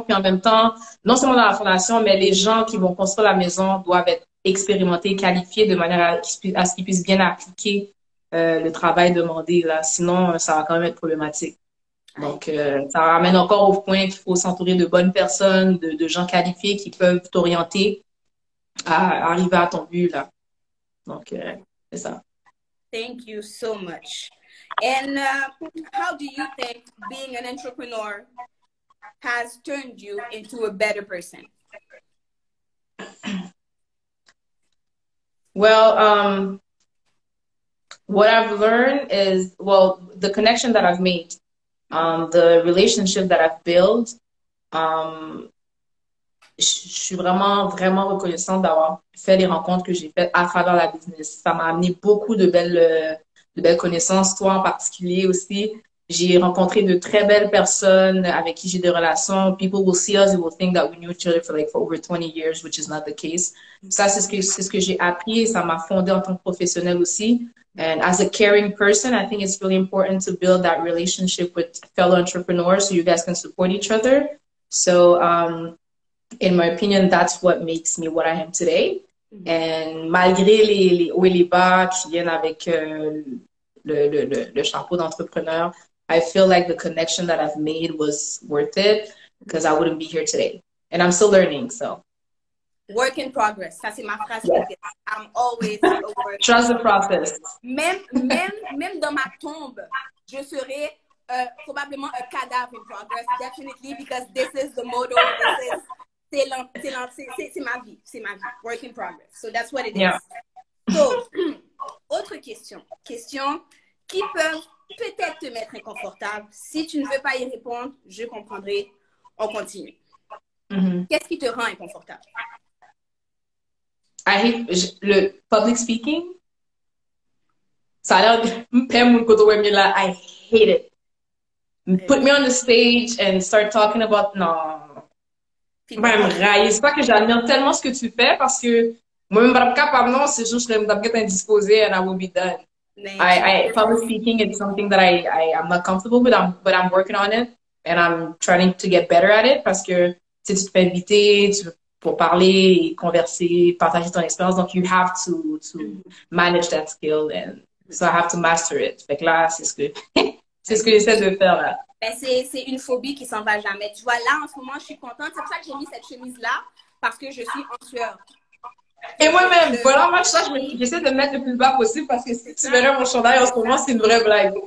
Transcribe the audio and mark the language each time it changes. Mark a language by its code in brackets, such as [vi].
[fr] Puis en même temps, non seulement dans la fondation, mais les gens qui vont construire la maison doivent être expérimentés, qualifiés de manière à ce qu'ils puissent bien appliquer le travail demandé. Là. Sinon, ça va quand même être problématique. Donc, ça ramène encore au point qu'il faut s'entourer de bonnes personnes, de gens qualifiés qui peuvent t'orienter à arriver à ton but. Là. Donc, c'est ça. [en] Thank you so much. And how do you think being an entrepreneur has turned you into a better person? Well, what I've learned is, well, the connection that I've made, the relationship that I've built, [fr] je suis vraiment reconnaissante d'avoir fait les rencontres que j'ai faites à travers la business. Ça m'a amené beaucoup de belles connaissances, toi en particulier aussi. J'ai rencontré de très belles personnes avec qui j'ai des relations. [en] People will see us, they will think that we knew each other for over 20 years, which is not the case. [fr] Ça, c'est ce que j'ai appris et ça m'a fondé en tant que professionnelle aussi. [en] And as a caring person, I think it's really important to build that relationship with fellow entrepreneurs so you guys can support each other. So, in my opinion, that's what makes me what I am today. And [fr] malgré les hauts et les bas qui viennent avec le chapeau d'entrepreneur, [en] I feel like the connection that I've made was worth it because I wouldn't be here today. And I'm still learning, so. Work in progress. [fr] Ça, c'est ma phrase. [en] Yeah. I'm always a work. Trust the process. [fr] Même dans ma tombe, je serai probablement [en] a cadavre in progress, definitely, because this is the motto. [fr] C'est ma vie. C'est ma vie. [en] Work in progress. So that's what it is. Yeah. [fr] So, autre question. Question qui peuvent peut-être te mettre inconfortable. Si tu ne veux pas y répondre, je comprendrai. On continue. Qu'est-ce qui te rend inconfortable? [en] I hate le public speaking. [fr] Ça a l'air [en] I hate it. Put me on the stage and start talking about no. Feedback. [fr] Ben, me railler. C'est pas que j'admire tellement ce que tu fais parce que moi-même, je suis capable, non, c'est juste que je suis indisposée [en] and I will be done. [fr] Mais tu [en] Public speaking, it's something that I'm not comfortable with, but I'm working on it and I'm trying to get better at it [fr] parce que tu sais, tu te fais inviter pour parler, converser, partager ton expérience. [en] Donc, you have to manage that skill and so I have to master it. [fr] Fait que là, c'est ce que j'essaie de faire là. ben, c'est une phobie qui s'en va jamais. Tu vois, là, en ce moment, je suis contente. C'est pour ça que j'ai mis cette chemise-là, parce que je suis en sueur. Et moi-même, voilà, moi, j'essaie de me mettre le plus bas possible parce que si tu verrais mon chandail en ce moment, c'est une vraie blague.